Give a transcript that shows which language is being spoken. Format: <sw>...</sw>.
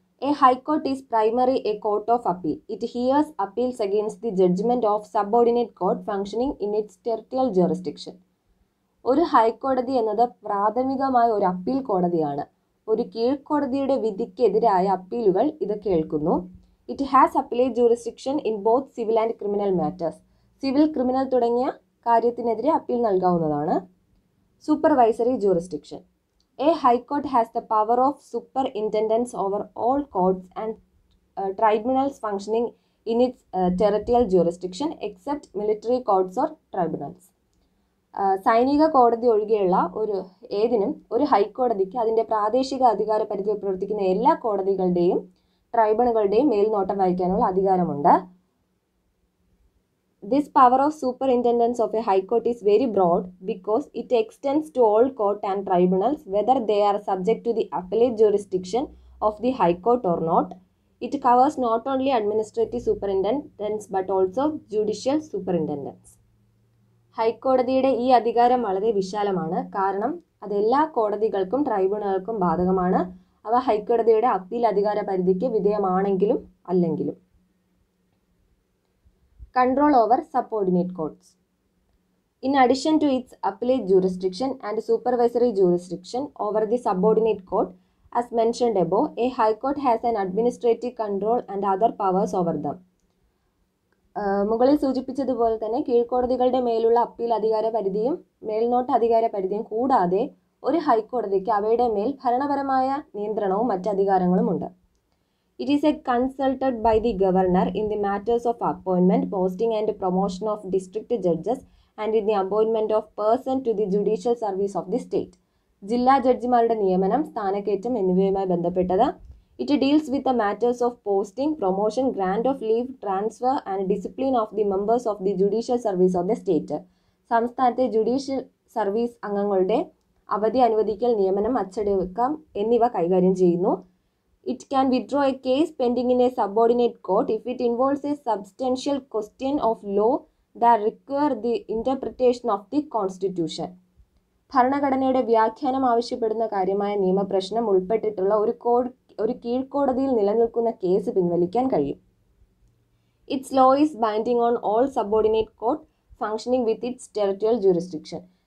<en>A High Court is primarily a court of appeal. It hears appeals against the judgment of subordinate court functioning in its territorial jurisdiction.</en> <ml>ഒരു ഹൈക്കോടതി എന്നത് പ്രാഥമികമായ ഒരു appeal കോടതിയാണ്. ഒരു കീഴ്ക്കോടതിയുടെ വിധിക്കെതിരായ അപ്പീലുകൾ ഇത് കേൾക്കുന്നു.</ml> <en>It has appellate jurisdiction in both civil and criminal matters.</en> <ml>Civil, criminal തുടങ്ങിയ കാര്യത്തിനെതിരെ അപ്പീൽ നൽകാവുന്നതാണ്.</ml> <en>Supervisory jurisdiction. A High Court has the power of superintendence over all courts and tribunals functioning in its territorial jurisdiction except military courts or tribunals.</en> <ml>സൈനിക കോടതി ഒഴികെയുള്ള ഏതിനും ഒരു ഹൈക്കോടതിക്ക് അതിൻ്റെ പ്രാദേശിക അധികാര പരിധിയിൽ പ്രവർത്തിക്കുന്ന എല്ലാ കോടതികളുടെയും ട്രൈബ്യൂണലുകളുടെയും മേൽനോട്ടം വഹിക്കാനുള്ള അധികാരമുണ്ട്.</ml> <en>This power of superintendence of a high court is very broad because it extends to all court and tribunals whether they are subject to the appellate jurisdiction of the high court or not. It covers not only administrative superintendence but also judicial superintendence.</en> <ml>ഹൈക്കോടതിയുടെ ഈ അധികാരം വളരെ വിശാലമാണ്. കാരണം അതെല്ലാ കോടതികൾക്കും ട്രൈബ്യൂണലുകൾക്കും ബാധകമാണ്. അവ ഹൈക്കോടതിയുടെ അപ്പീൽ അധികാര പരിധിക്ക് വിധേയമാണെങ്കിലും അല്ലെങ്കിലും.</ml> <en>Control over subordinate courts. In addition to its appellate jurisdiction and supervisory jurisdiction over the subordinate court, as mentioned above, a high court has an administrative control and other powers over them.</en> <ml>മുകളിൽ സൂചിപ്പിച്ചതുപോലെ തന്നെ കീഴ്ക്കോടതികളുടെ മേലുള്ള appeal അധികാര പരിധിയും മേൽനോട്ട അധികാര പരിധിയും കൂടാതെ ഒരു ഹൈക്കോടതിക്ക് അവയുടെ മേൽ ഭരണപരമായ നിയന്ത്രണവും മറ്റ് അധികാരങ്ങളുമുണ്ട്.</ml> <en>It is consulted by the governor in the matters of appointment, posting and promotion of district judges and in the appointment of person to the judicial service of the state.</en> <ml>ജില്ലാ ജഡ്ജിമാരുടെ നിയമനം, സ്ഥാനക്കയറ്റം എന്നിവയുമായി ബന്ധപ്പെട്ടത്.</ml> <en>It deals with the matters of posting, promotion, grant of leave, transfer and discipline of the members of the judicial service of the state.</en> <ml>സംസ്ഥാനത്തെ judicial service അംഗങ്ങളുടെ അവധി അനുവദിക്കൽ, നിയമനം, അച്ചടക്കം എന്നിവ കൈകാര്യം ചെയ്യുന്നു.</ml> <en>It can withdraw a case pending in a subordinate court if it involves a substantial question of law that require the interpretation of the Constitution.</en> <ml>ഭരണഘടനയുടെ വ്യാഖ്യാനം ആവശ്യപ്പെടുന്ന കാര്യമായ നിയമപ്രശ്നം ഉൾപ്പെട്ടിട്ടുള്ള ഒരു കീഴ്ക്കോടതിയിൽ നിലനിൽക്കുന്ന കേസ് പിൻവലിക്കാൻ കഴിയും.</ml> <en>Its law is binding on all subordinate court functioning with its territorial jurisdiction.</en>